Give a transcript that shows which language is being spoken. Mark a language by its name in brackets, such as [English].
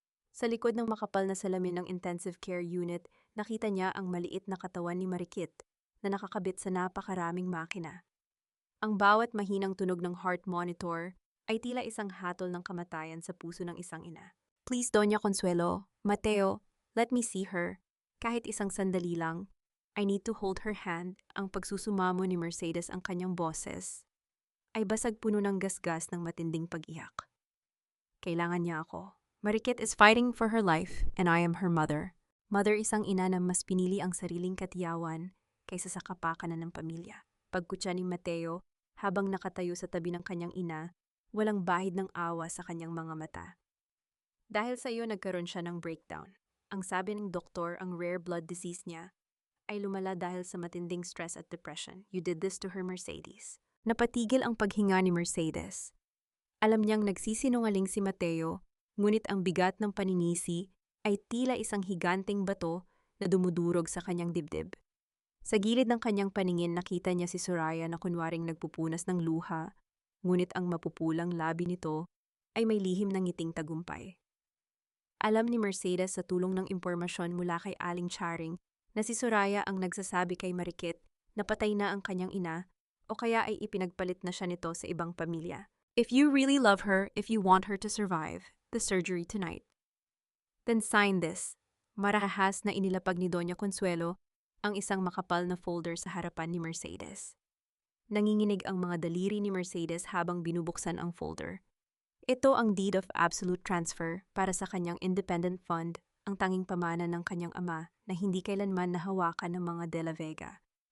[Filipino] Sa likod ng makapal na salamin ng intensive care unit, nakita niya ang maliit na katawan ni Marikit na nakakabit sa napakaraming makina. Ang bawat mahinang tunog ng heart monitor ay tila isang hatol ng kamatayan sa puso ng isang ina. [English] Please, Doña Consuelo, Mateo, let me see her. [Filipino] Kahit isang sandali lang, [English] I need to hold her hand. [Filipino] Ang pagsusumamo ni Mercedes ang kanyang boses ay basag puno ng gasgas ng matinding pag-iyak. Kailangan niya ako. [English] Marikit is fighting for her life and I am her mother. [Filipino] Mother, isang ina na mas pinili ang sariling katiyawan kaysa sa kapakanan ng pamilya. Pagkutya ni Mateo habang nakatayo sa tabi ng kanyang ina, walang bahid ng awa sa kanyang mga mata. Dahil sa iyo nagkaroon siya ng breakdown. Ang sabi ng doktor, ang rare blood disease niya ay lumala dahil sa matinding stress at depression. [English] You did this to her, Mercedes. [Filipino] Napatigil ang paghinga ni Mercedes. Alam niyang nagsisinungaling si Mateo, ngunit ang bigat ng paninisi ay tila isang higanting bato na dumudurog sa kanyang dibdib. Sa gilid ng kanyang paningin, nakita niya si Soraya na kunwaring nagpupunas ng luha, ngunit ang mapupulang labi nito ay may lihim ng ngiting tagumpay. Alam ni Mercedes sa tulong ng impormasyon mula kay Aling Charing na si Soraya ang nagsasabi kay Marikit na patay na ang kanyang ina o kaya ay ipinagpalit na siya nito sa ibang pamilya. [English] If you really love her, if you want her to survive the surgery tonight, then sign this. [Filipino] Marahas na inilapag ni Doña Consuelo ang isang makapal na folder sa harapan ni Mercedes. Nanginginig ang mga daliri ni Mercedes habang binubuksan ang folder. Ito ang deed of absolute transfer para sa kanyang independent fund, ang tanging pamana ng kanyang ama na hindi kailanman nahawakan ng mga De La Vega.